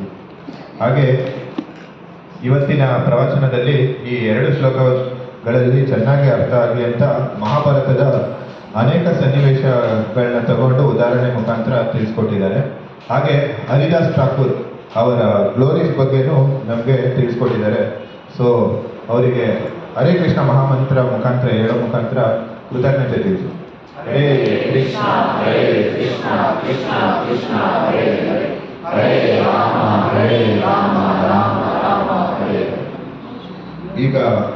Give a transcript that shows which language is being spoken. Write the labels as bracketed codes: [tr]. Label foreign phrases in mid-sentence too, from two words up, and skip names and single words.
[kn] ಹಾಗೆ ಇವತ್ತಿನ ಪ್ರವಚನದಲ್ಲಿ ಈ 2 ಶ್ಲೋಕಗಳಲ್ಲಿ ಚೆನ್ನಾಗಿ ಅರ್ಥ ಆಗಲಿ ಅಂತ ಮಹಾಭಾರತದ ಅನೇಕ ಸನ್ನಿವೇಶಗಳನ್ನ ತಗೊಂಡು ಉದಾಹರಣೆ ಮುಖಾಂತರ ತಿಳಿಸ್ಕೊಟ್ಟಿದ್ದಾರೆ. ಹಾಗೆ ಹರಿದಾಸ್ ಠಾಕೂರ್ ಅವರ ಗ್ಲೋರೀಸ್ ಬಗ್ಗೆನೂ ನಮಗೆ ತಿಳಿಸ್ಕೊಟ್ಟಿದ್ದಾರೆ. ಸೊ ಅವರಿಗೆ ಹರೇ ಕೃಷ್ಣ ಮಹಾಮಂತ್ರ ಮುಖಾಂತರ ಹೇಳೋ ಮುಖಾಂತರ ಕೃತಜ್ಞತೆ ತಿಳಿಸು. [sa] ಹರೇ ಕೃಷ್ಣ ಹರೇ ಕೃಷ್ಣ ಕೃಷ್ಣ ಕೃಷ್ಣ ಹರೇ ಹರೇ, ಹರೇ ರಾಮ ರಾಮ ರಾಮ ರಾಮ ಹರೇ. [kn] ಈಗ